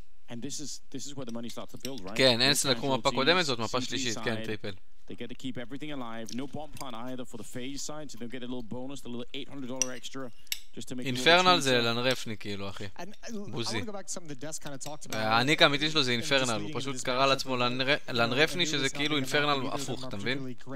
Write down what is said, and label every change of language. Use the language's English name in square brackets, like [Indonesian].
[English] And this is where the money starts to build, right? [Hebrew] כן, אנס לקחו מפה קודמת, זאת מפה שלישית, כן, טריפל. [English] They get to keep everything alive. No bomb plan either for the phase side, so they'll get a little bonus, a little $800 extra just to make [Hebrew] אינפרנל זה לנרפני כאילו, אחי. בוזי. הניק האמיתי שלו זה אינפרנל, הוא פשוט קרא לעצמו לנרפני שזה כאילו אינפרנל הפוך, אתה מבין?